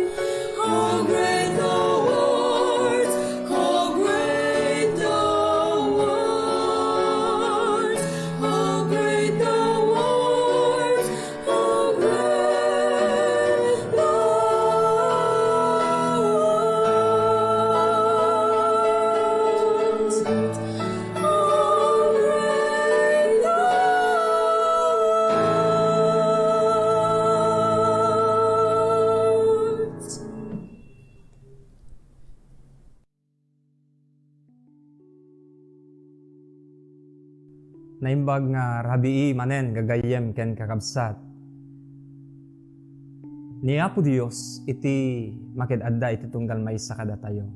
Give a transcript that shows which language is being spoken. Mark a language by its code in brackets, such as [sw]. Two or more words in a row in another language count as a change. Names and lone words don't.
[en] How great thou art, how great thou art, how great thou art, how great thou art. How great thou art. [ilo] Naimbag nga rabii manen gagayem ken kakabsat. Ni Apo Dios iti makid-adda iti tunggal maysa kada tayo.